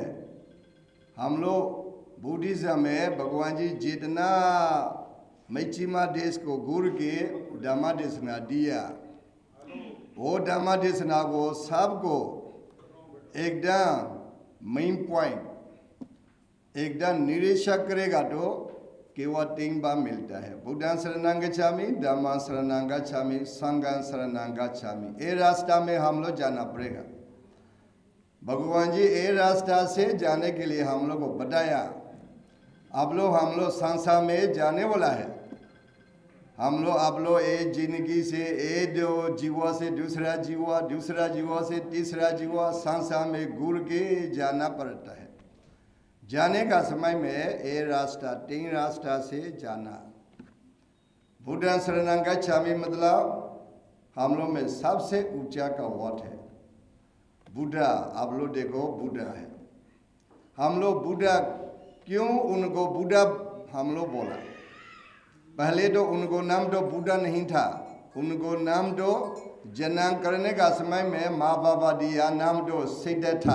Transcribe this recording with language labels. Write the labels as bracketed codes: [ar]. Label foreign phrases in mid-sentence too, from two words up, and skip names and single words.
[hi] हम लोग बुद्धिज्म में भगवान जी जितना मैचिमा देश को गुरु के धम्मदेशना दिया, वो धम्मदेशना को सबको एकदम [en] main point [hi] एकदम निरीक्षक करेगा तो केवल 3 बार मिलता है। [pi] बुद्धं शरणं गच्छामि, धम्मं शरणं गच्छामि, संघं शरणं गच्छामि। [hi] ये रास्ता में हम लोग जाना पड़ेगा। भगवान जी ये रास्ता से जाने के लिए हम लोग को बताया। अब लोग हम लोग संसार में जाने वाला है। आप लोग एक जिंदगी से एक जीवा से दूसरा जीवा, दूसरा जीवा से तीसरा जीवा, संसार में घूर के जाना पड़ता है। जाने का समय में ये रास्ता 3 रास्ता से जाना। [pi] बुद्धं शरणं गच्छामि [hi] मतलब हम लोग में सबसे ऊंचा का वर्ड है बुद्धा। आप लोग देखो बुद्धा है। हम लोग बुद्धा क्यों उनको बुद्धा हम लोग बोला? पहले तो उनको नाम तो बुद्धा नहीं था। उनको नाम तो जन्म करने का समय में माँ बाबा दिया नाम तो सिद्धार्थ।